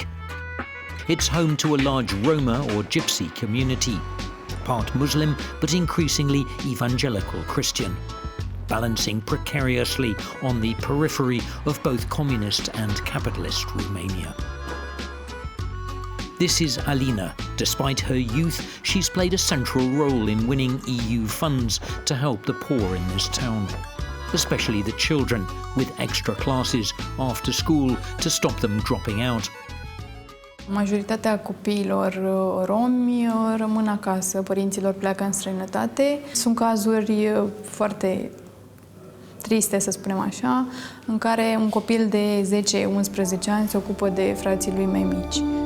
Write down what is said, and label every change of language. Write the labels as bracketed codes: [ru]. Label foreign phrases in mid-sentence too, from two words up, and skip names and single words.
[en] It's home to a large Roma or Gypsy community, part Muslim but increasingly evangelical Christian, balancing precariously on the periphery of both communist and capitalist Romania. This is Alina. Despite her youth, she's played a central role in winning EU funds to help the poor in this town, especially the children, with extra classes after school to stop them dropping out. [ro] Majoritatea copiilor romi rămân acasă, părinților pleacă în străinătate. Sunt cazuri foarte triste, să spunem așa, în care un copil de 10-11 ani se ocupă de frații lui mai mici.